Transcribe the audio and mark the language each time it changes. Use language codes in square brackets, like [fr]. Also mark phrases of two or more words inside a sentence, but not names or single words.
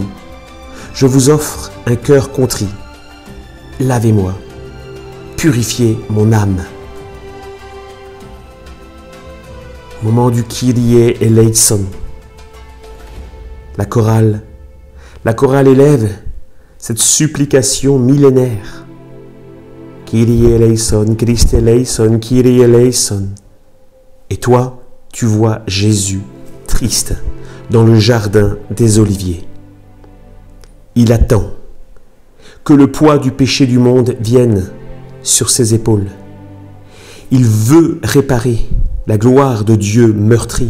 [fr] Je vous offre un cœur contrit. Lavez-moi, purifiez mon âme. Moment du [el] Κύριε ἐλέησον. [fr] La chorale élève cette supplication millénaire. [el] Κύριε ἐλέησον, Χριστὲ ἐλέησον, Κύριε ἐλέησον. [fr] Et toi, tu vois Jésus triste dans le jardin des Oliviers. Il attend que le poids du péché du monde vienne sur ses épaules. Il veut réparer la gloire de Dieu meurtrie.